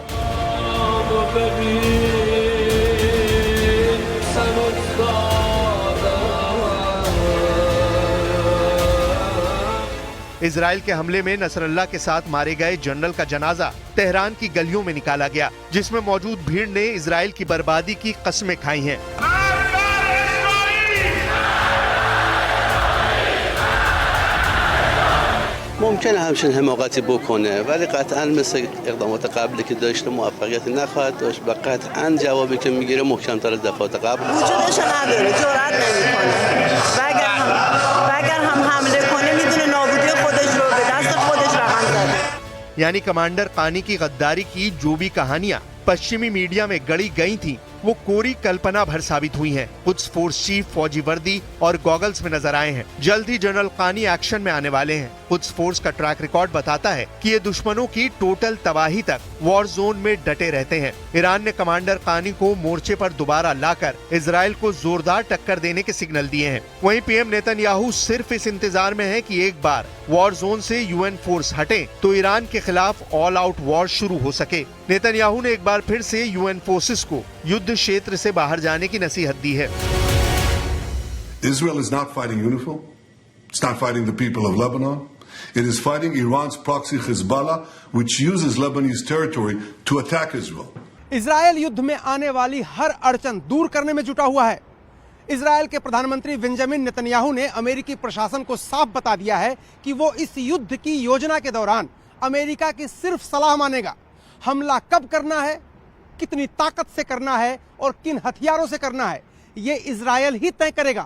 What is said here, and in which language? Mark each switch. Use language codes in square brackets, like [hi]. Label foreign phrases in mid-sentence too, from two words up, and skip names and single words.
[hi] इजराइल के हमले में नसरल्ला के साथ मारे गए जनरल का जनाजा तेहरान की गलियों में निकाला गया, जिसमें मौजूद भीड़ ने इजराइल की बर्बादी की कस्में खाई हैं। [fa] ممکنه همچین حماقتی بکنه ولی قطعا مثل اقدامات قبلی که داشته موفقیت نخواهد داشت و قطعا جوابی که میگیره محکم‌تر از دفعات قبل وجودش نداره، جرئت نمیکنه و اگر هم حمله کنه میدونه نابودی خودش رو به دست خودش رقم زده। [hi] यानी कमांडर कानी की गद्दारी की जो भी कहानियां पश्चिमी मीडिया में गढ़ी गई थी वो कोरी कल्पना भर साबित हुई हैं। कुछ [en] force chief [hi] फौजी वर्दी और गॉगल्स में नजर आए हैं। जल्द ही जनरल कानी एक्शन में आने वाले हैं। कुछ फोर्स का [en] track record [hi] बताता है कि ये दुश्मनों की टोटल तबाही तक [en] war zone [hi] में डटे रहते हैं। ईरान ने कमांडर कानी को मोर्चे पर दोबारा लाकर इजराइल को जोरदार टक्कर देने के सिग्नल दिए हैं। वहीं पीएम नेतन्याहू सिर्फ इस इंतजार में है कि एक बार [en] war zone [hi] से [en] UN force [hi] हटे तो ईरान के खिलाफ [en] all out war [hi] शुरू हो सके। नेतन्याहू ने एक बार फिर से [en] UN forces [hi] को युद्ध क्षेत्र से बाहर जाने की नसीहत दी है। [en] Israel is not fighting UNIFIL. It's not fighting the people of Lebanon. It is fighting Iran's proxy Hezbollah, which uses Lebanese territory to attack Israel. [hi] इजराइल युद्ध में आने वाली हर अड़चन दूर करने में जुटा हुआ है। इजराइल के प्रधानमंत्री बेंजामिन नेतन्याहू ने अमेरिकी प्रशासन को साफ बता दिया है कि वो इस युद्ध की योजना के दौरान अमेरिका की सिर्फ सलाह मानेगा। हमला कब करना है, कितनी ताकत से करना है और किन हथियारों से करना है, ये इजराइल ही तय करेगा।